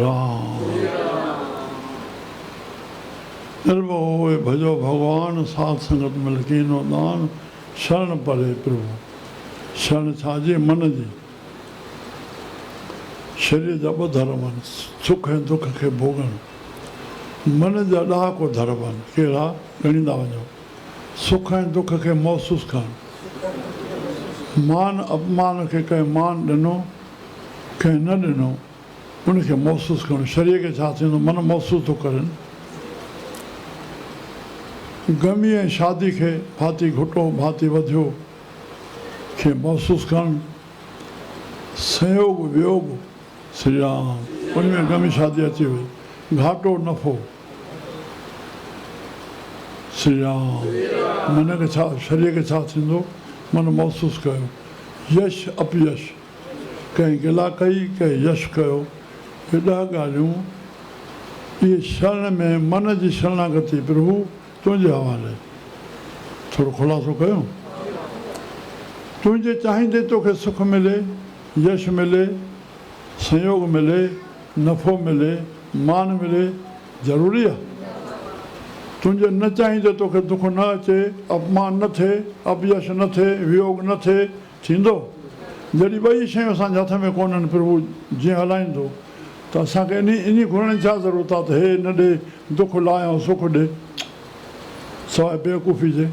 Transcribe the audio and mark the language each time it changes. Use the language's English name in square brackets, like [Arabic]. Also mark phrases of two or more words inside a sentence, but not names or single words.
[Sindhi] राम। निर्भव होए भजो भॻवान, साध संगत मिल कीनो दान। शरण परे प्रभु। शरण छाजी? मन जी। शरीर जा ॿ धर्म आहिनि, सुख ऐं दुख खे भोगण। मन जा ॾाको धर्म आहिनि, कहिड़ा ॻणींदा वञो। सुख ऐं दुख खे महसूसु करणु, मान अपमान खे कंहिं मान ॾिनो कंहिं न ॾिनो उनखे महसूसु करणु। शरीर खे छा थींदो, मन महसूसु थो करे। गमी ऐं शादी खे भाती घुटो भाती वधियो खे महसूसु करणु। संयोग वियोग श्री राम, उनमें गमी शादी अची वई। घाटो नफ़ो श्री राम, मन खे छा, शरीर खे छा थींदो, मन महसूसु कयो। यश अपयश, कंहिं गिला कई कंहिं यश कयो, इहे 10 ॻाल्हियूं। इहे शरण में मन जी शरणागति प्रभु तुंहिंजे हवाले। थोरो ख़ुलासो कयो। तुंहिंजे चाहींदे तोखे सुख मिले, यश मिले, संयोग मिले, नफ़ो मिले, मान मिले, ज़रूरी आहे। तुंहिंजे न चाहींदे तोखे दुख न अचे, अपमान न थिए, अपयश न थिए, वियोग न थिए, थींदो? जॾहिं ॿई शयूं असांजे हथ में कोन्हनि, प्रभु जीअं हलाईंदो त असांखे इन घुरण जी छा ज़रूरत आहे त हे न ॾे, दुख लाइ ऐं सुख ॾे, सवाइ बेवकूफ़ी जे।